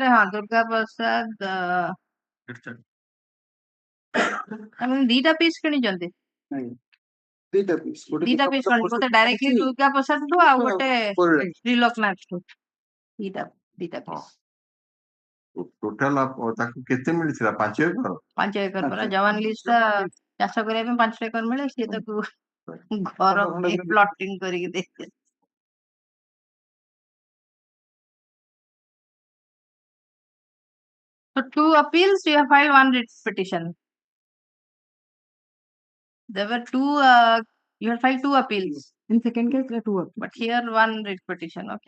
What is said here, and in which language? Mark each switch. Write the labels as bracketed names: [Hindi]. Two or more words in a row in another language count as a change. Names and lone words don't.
[Odia] ହଁ ଦୁର୍ଗା ପ୍ରସାଦ ଆମେ ଦିଟା ପିସ୍ କିଣିଛନ୍ତି ଦିଟା ପିସ୍ ଗୋଟେ ଡାଇରେକ୍ଟଲି ଦୁର୍ଗା ପ୍ରସାଦ ଠୁ ଆଉ ଗୋଟେ ତ୍ରିଲୋକନାଥ ଠୁ ଦିଟା ପିସ୍ ଟୋଟାଲ ତାକୁ କେତେ ମିଳିଥିଲା 5 ଏକର 5 ଏକର ପରା ଜବାନ ଲିଜ୍ ଟା ଚାଷ କରିବା ପାଇଁ 5 ଏକର ମିଳେ ସିଏ ତାକୁ ଘର ପ୍ଲଟିଂ କରିକି ଦେଇଥିଲେ [English] So 2 appeals, you have filed 1 writ petition. There were 2, you have filed 2 appeals. In second case, there are 2 appeals. But here 1 writ petition, okay?